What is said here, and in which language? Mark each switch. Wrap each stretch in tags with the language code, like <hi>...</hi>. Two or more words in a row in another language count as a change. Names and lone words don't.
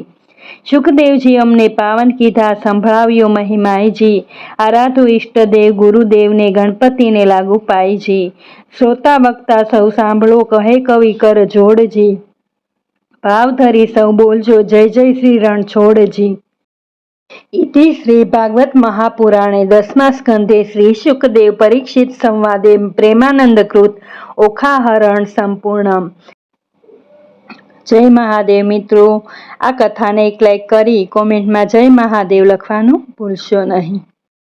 <gu>સુખદેવજી અમને પાવન કીધા સંભળાવ્યો મહિમાયજી, આરાધુ ઈષ્ટદેવ ગુરુદેવને ગણપતિને લાગુ પાયજી. શ્રોતા વક્તા સૌ સાંભળો કહે કવિ કર જોડજી, ભાવ ધરી સૌ બોલજો જય જય શ્રી રણછોડજી.</gu> <sa>इति श्रीभागवत महापुराणे 10मा स्कंधे श्री शुकदेव परीक्षित संवादे प्रेमानंदकृत ओखाहरण संपूर्ण।</sa> <gu>જય મહાદેવ મિત્રો, આ કથાને એક લાઈક કરી કોમેન્ટ મેં જય મહાદેવ લખવાનું ભૂલશો નહીં।</gu>